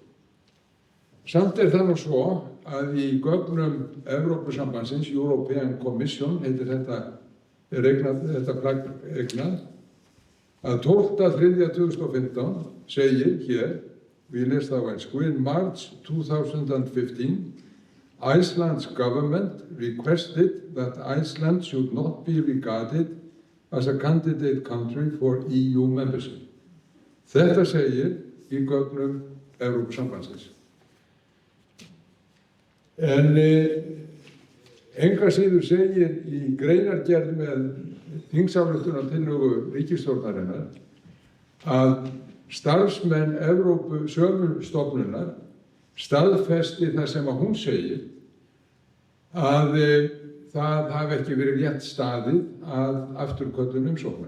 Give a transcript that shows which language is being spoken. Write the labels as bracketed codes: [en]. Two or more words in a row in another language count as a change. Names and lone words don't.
[is] Samt er það nú svo að í gögnum Evrópusambandsins, European Commission, heitir þetta plagg eignað, að 12.3.2015 segir hér, við les það á ensku, [en] in March 2015, Iceland's government requested that Iceland should not be regarded as a candidate country for EU membership. [is] Þetta segir í gögnum Evrópusambandsins. En enga síður segir í greinargerð með þingsályktunartillögu ríkisstjórnarinnar að starfsmenn Evrópusömustofnunar staðfesti það sem að hún segir að það hafi ekki verið rétt staðið að afturköllun umsóknar.